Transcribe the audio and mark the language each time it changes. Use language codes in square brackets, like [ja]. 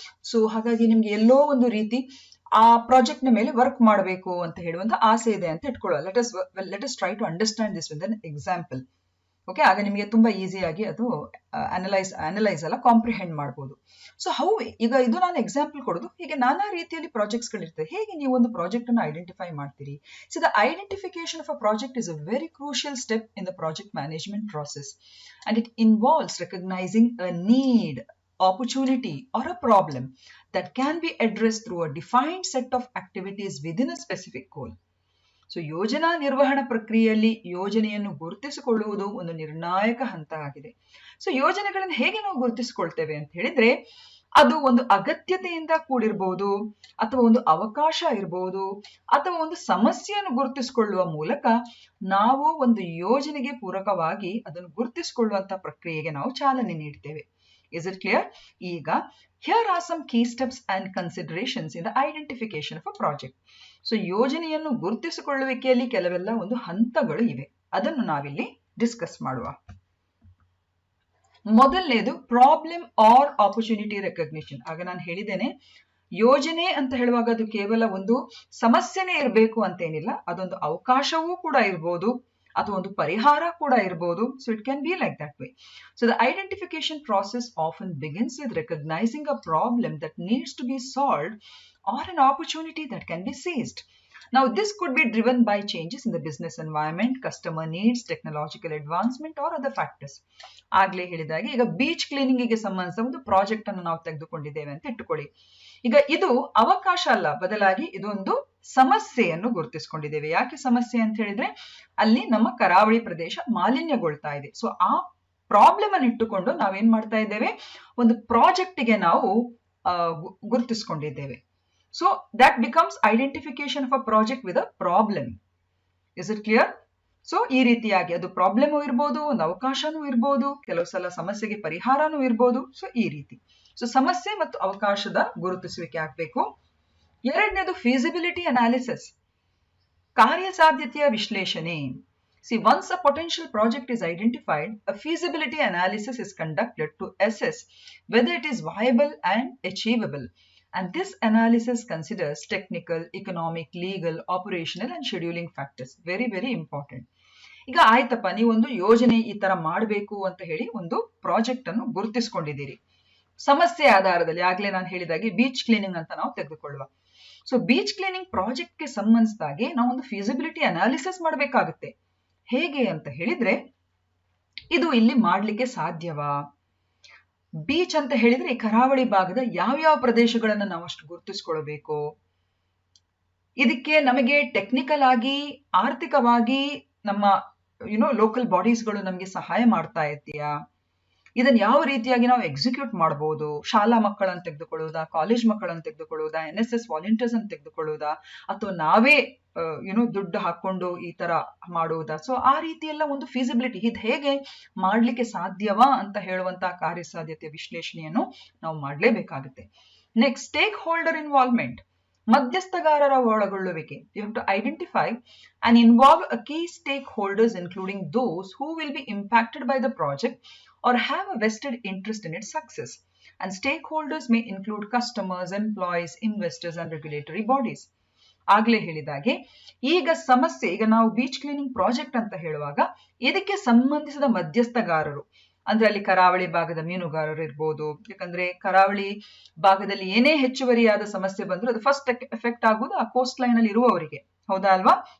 [kn] So ಹಾಗಾಗಿ ನಿಮ್ಗೆ ಎಲ್ಲೋ ಒಂದು ರೀತಿ ಆ ಪ್ರಾಜೆಕ್ಟ್ ನ ಮೇಲೆ ವರ್ಕ್ ಮಾಡಬೇಕು ಅಂತ ಹೇಳುವಂತ ಆಸೆ ಇದೆ ಅಂತ ಇಟ್ಕೊಳ್ಳೋ. [en] Let us try to understand this with an example. [kn] Okay, ಆಗ ನಿಮಗೆ ತುಂಬಾ ಈಸಿಯಾಗಿ ಅದು ಅನಲೈಸ್ ಅಲ್ಲ ಕಾಂಪ್ರಿಹೆಂಡ್ ಮಾಡಬಹುದು. ಸೊ ಈಗ ಇದು ನಾನು ಎಕ್ಸಾಂಪಲ್ ಕೊಡೋದು, ಹೀಗೆ ನಾನಾ ರೀತಿಯಲ್ಲಿ ಪ್ರಾಜೆಕ್ಟ್ಸ್ ಗಳಿರ್ತವೆ. ಹೇಗೆ ನೀವು ಒಂದು ಪ್ರಾಜೆಕ್ಟ್ ಅನ್ನು ಐಡೆಂಟಿಫೈ ಮಾಡ್ತೀರಿ? [en] So the identification of a project is a very crucial step in the project management process, and it involves recognizing a need, opportunity or a problem that can be addressed through a defined set of activities within a specific goal. [kn] So ಯೋಜನಾ ನಿರ್ವಹಣಾ ಪ್ರಕ್ರಿಯೆಯಲ್ಲಿ ಯೋಜನೆಯನ್ನು ಗುರುತಿಸಿಕೊಳ್ಳುವುದು ಒಂದು ನಿರ್ಣಾಯಕ ಹಂತ ಆಗಿದೆ. So ಯೋಜನೆಗಳನ್ನು ಹೇಗೆ ನಾವು ಗುರುತಿಸಿಕೊಳ್ತೇವೆ ಅಂತ ಹೇಳಿದ್ರೆ, ಅದು ಒಂದು ಅಗತ್ಯತೆಯಿಂದ ಕೂಡಿರ್ಬೋದು, ಅಥವಾ ಒಂದು ಅವಕಾಶ ಇರಬಹುದು, ಅಥವಾ ಒಂದು ಸಮಸ್ಯೆಯನ್ನು ಗುರುತಿಸಿಕೊಳ್ಳುವ ಮೂಲಕ ನಾವು ಒಂದು ಯೋಜನೆಗೆ ಪೂರಕವಾಗಿ ಅದನ್ನು ಗುರುತಿಸಿಕೊಳ್ಳುವಂತ ಪ್ರಕ್ರಿಯೆಗೆ ನಾವು ಚಾಲನೆ ನೀಡ್ತೇವೆ. [en] Is it clear? ಈಗ here are some key steps and considerations in the identification of a project. [kn] So ಯೋಜನೆಯನ್ನು ಗುರುತಿಸಿಕೊಳ್ಳುವಿಕೆಯಲ್ಲಿ ಕೆಲವೆಲ್ಲ ಒಂದು ಹಂತಗಳು ಇವೆ, ಅದನ್ನು ನಾವಿಲ್ಲಿ ಡಿಸ್ಕಸ್ ಮಾಡುವ. ಮೊದಲನೇದು ಪ್ರಾಬ್ಲಮ್ ಆರ್ ಆಪರ್ಚುನಿಟಿ ರೆಕಗ್ನಿಷನ್. ಆಗ ನಾನು ಹೇಳಿದ್ದೇನೆ, ಯೋಜನೆ ಅಂತ ಹೇಳುವಾಗ ಅದು ಕೇವಲ ಒಂದು ಸಮಸ್ಯೆನೇ ಇರಬೇಕು ಅಂತೇನಿಲ್ಲ, ಅದೊಂದು ಅವಕಾಶವೂ ಕೂಡ ಇರ್ಬೋದು, ಅಥವಾ ಒಂದು ಪರಿಹಾರ ಕೂಡ ಇರಬಹುದು. [en] So it can be like that way. So the identification process often begins with recognising a problem that needs to be solved or an opportunity that can be seized. Now, this could be driven by changes in the business environment, customer needs, technological advancement or other factors. [kn] ಆಗ್ಲೇ ಹೇಳಿದಾಗೆ ಈಗ beach ಕ್ಲೀನಿಂಗಿಗೆ ಸಂಬಂಧಿಸಿದ ಒಂದು project ಅನ್ನು ನಾವು ತೆಗೆದುಕೊಂಡಿದ್ದೇವೆ ಅಂತ ಇಟ್ಟುಕೊಳ್ಳಿ. ಈಗ ಇದು ಅವಕಾಶ ಅಲ್ಲ, ಬದಲಾಗಿ ಇದೊಂದು ಸಮಸ್ಯೆಯನ್ನು ಗುರುತಿಸಿಕೊಂಡಿದ್ದೇವೆ. ಯಾಕೆ ಸಮಸ್ಯೆ ಅಂತ ಹೇಳಿದ್ರೆ ಅಲ್ಲಿ ನಮ್ಮ ಕರಾವಳಿ ಪ್ರದೇಶ ಮಾಲಿನ್ಯಗೊಳ್ತಾ ಇದೆ. ಸೊ ಆ ಪ್ರಾಬ್ಲಮ್ ಅನ್ನು ಇಟ್ಟುಕೊಂಡು ನಾವೇನ್ ಮಾಡ್ತಾ ಇದ್ದೇವೆ, ಒಂದು ಪ್ರಾಜೆಕ್ಟ್ಗೆ ನಾವು ಗುರುತಿಸಿಕೊಂಡಿದ್ದೇವೆ. [en] So that becomes identification of a project with a problem. Is it clear? [kn] So ಈ ರೀತಿಯಾಗಿ ಅದು ಪ್ರಾಬ್ಲಮ್ ಇರ್ಬೋದು, ಒಂದು ಅವಕಾಶನೂ ಇರ್ಬೋದು, ಕೆಲವು ಸಲ ಸಮಸ್ಯೆಗೆ ಪರಿಹಾರನೂ ಇರ್ಬೋದು. ಸೊ ಈ ರೀತಿ ಸೊ ಸಮಸ್ಯೆ ಮತ್ತು ಅವಕಾಶದ ಗುರುತಿಸುವಿಕೆ ಆಗ್ಬೇಕು. ಎರಡನೇದು ಫೀಸಿಬಿಲಿಟಿ ಅನಾಲಿಸಿಸ್, ಕಾರ್ಯಸಾಧ್ಯತೆಯ ವಿಶ್ಲೇಷಣೆ. [en] See, once a potential project is identified, a feasibility analysis is conducted to assess whether it is viable and achievable. And this analysis considers technical, economic, legal, operational and scheduling factors. Very, very important. [kn] ಈಗ ಆಯ್ತಪ್ಪ, ನೀವೊಂದು ಯೋಜನೆ ಈ ತರ ಮಾಡಬೇಕು ಅಂತ ಹೇಳಿ ಒಂದು ಪ್ರಾಜೆಕ್ಟ್ ಅನ್ನು ಗುರುತಿಸಿಕೊಂಡಿದ್ದೀರಿ. ಸಮಸ್ಯೆ ಆಧಾರದಲ್ಲಿ ಆಗ್ಲೇ ನಾನು ಹೇಳಿದಾಗೆ ಬೀಚ್ ಕ್ಲೀನಿಂಗ್ ಅಂತ ನಾವು ತೆಗೆದುಕೊಳ್ಳುವ. ಸೊ ಬೀಚ್ ಕ್ಲೀನಿಂಗ್ ಪ್ರಾಜೆಕ್ಟ್ಗೆ ಸಂಬಂಧಿಸಿದಾಗೆ ನಾವು ಒಂದು ಫೀಸಿಬಿಲಿಟಿ ಅನಾಲಿಸಿಸ್ ಮಾಡಬೇಕಾಗುತ್ತೆ. ಹೇಗೆ ಅಂತ ಹೇಳಿದ್ರೆ, ಇದು ಇಲ್ಲಿ ಮಾಡ್ಲಿಕ್ಕೆ ಸಾಧ್ಯವಾ? ಬೀಚ್ ಅಂತ ಹೇಳಿದ್ರೆ ಈ ಕರಾವಳಿ ಭಾಗದ ಯಾವ್ಯಾವ ಪ್ರದೇಶಗಳನ್ನು ನಾವು ಅಷ್ಟು ಗುರುತಿಸ್ಕೊಳ್ಬೇಕು, ಇದಕ್ಕೆ ನಮಗೆ ಟೆಕ್ನಿಕಲ್ ಆಗಿ, ಆರ್ಥಿಕವಾಗಿ ನಮ್ಮ ಲೋಕಲ್ ಬಾಡೀಸ್ಗಳು ನಮಗೆ ಸಹಾಯ ಮಾಡ್ತಾ ಇದೆಯಾ, ಇದನ್ನ ಯಾವ ರೀತಿಯಾಗಿ ನಾವು ಎಕ್ಸಿಕ್ಯೂಟ್ ಮಾಡಬಹುದು, ಶಾಲಾ ಮಕ್ಕಳನ್ನು ತೆಗೆದುಕೊಳ್ಳುವುದಾ, ಕಾಲೇಜ್ ಮಕ್ಕಳನ್ನು ತೆಗೆದುಕೊಳ್ಳುವುದಾ, NSS ವಾಲಂಟಿಯರ್ಸ್ ಅನ್ನು ತೆಗೆದುಕೊಳ್ಳುವುದಾ, ಅಥವಾ ನಾವೇ ದುಡ್ಡು ಹಾಕೊಂಡು ಈ ತರ ಮಾಡುವುದಾ. ಸೊ ಆ ರೀತಿ ಎಲ್ಲ ಒಂದು ಫೀಸಿಬಿಲಿಟಿ, ಇದು ಹೇಗೆ ಮಾಡ್ಲಿಕ್ಕೆ ಸಾಧ್ಯವಾ ಅಂತ ಹೇಳುವಂತಹ ಕಾರ್ಯಸಾಧ್ಯತೆ ವಿಶ್ಲೇಷಣೆಯನ್ನು ನಾವು ಮಾಡಲೇಬೇಕಾಗುತ್ತೆ. ನೆಕ್ಸ್ಟ್, ಸ್ಟೇಕ್ ಹೋಲ್ಡರ್ ಇನ್ವಾಲ್ವ್ಮೆಂಟ್, ಮಧ್ಯಸ್ಥಗಾರರ ಒಳಗೊಳ್ಳುವಿಕೆ. [en] You have to identify and involve a key stakeholders including those who will be impacted by the project or have a vested interest in its success. And stakeholders may include customers, employees, investors and regulatory bodies. [kn] ಆಗ್ಲೇ ಹೇಳಿದಾಗೆ ಈಗ ಸಮಸ್ಯೆ, ಈಗ ನಾವು beach cleaning project ಅಂತ ಹೇಳುವಾಗ ಇದಕ್ಕೆ ಸಂಬಂಧಿಸಿದ ಮಧ್ಯಸ್ಥಗಾರರು ಅಂದ್ರೆ ಅಲ್ಲಿ ಕರಾವಳಿ ಭಾಗದ ಮೀನುಗಾರರು ಇರ್ಬೋದು. ಯಾಕಂದ್ರೆ ಕರಾವಳಿ ಭಾಗದಲ್ಲಿ ಏನೇ ಹೆಚ್ಚುವರಿಯಾದ ಸಮಸ್ಯೆ ಬಂದ್ರು ಅದು ಫಸ್ಟ್ ಎಫೆಕ್ಟ್ ಆಗುವುದು ಆ ಕೋಸ್ಟ್ ಲೈನ್ ಅಲ್ಲಿ ಇರುವವರಿಗೆ, ಹೌದಾ ಅಲ್ವಾ?